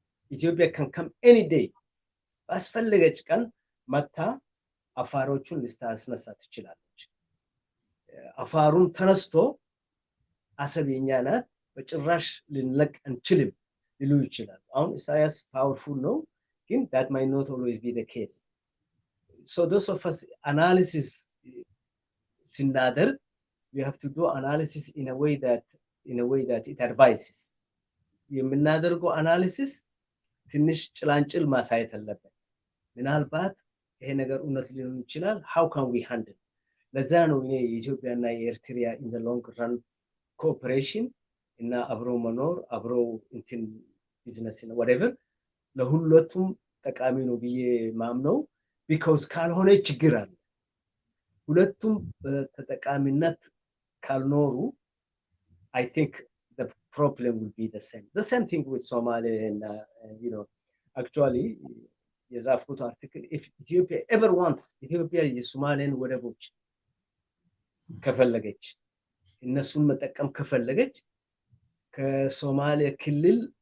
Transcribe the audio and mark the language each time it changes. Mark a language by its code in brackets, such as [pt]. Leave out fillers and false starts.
[am] ኢትዮጵያ [en] can come any day [am] ባስፈለገች ቀን መታ አፋሮቹን ልታስነሳ ትችላለች። አፋሩን ተነስቶ አሰብ የኛ ናት በጭራሽ ልንለቅ አንችልም ሊሉ ይችላል። አሁን ኢሳያስ ፓወርፉል ነው ግን [en] that might not always be the case. So those of us analysis [am] ስናደርግ [en] we have to do analysis in a way that it advises. [am] የምናደርገው አናሊሲስ ትንሽ ጭላንጭል ማሳየት አለበት። ምናልባት ይሄ ነገር እውነት ሊሆን ይችላል [en] how can we handle [am] ለዛ ነው እኔ የኢትዮጵያና የኤርትራ [en] in the long run cooperation [am] እና አብሮ መኖር አብሮ ቢዝነስ እና [en] whatever [am] ለሁለቱም ጠቃሚ ነው ብዬ ማምነው [en] because [am] ካልሆነ ችግር አለ። ሁለቱም በተጠቃሚነት ካልኖሩ [en] I think the problem will be the same. The same thing with Somalia and, actually, [am] የዛፍኩት [en] article, if Ethiopia ever wants, Ethiopia [am] የሶማሊያን ወደቦች ከፈለገች እነሱን መጠቀም ከፈለገች ከሶማሊያ ክልል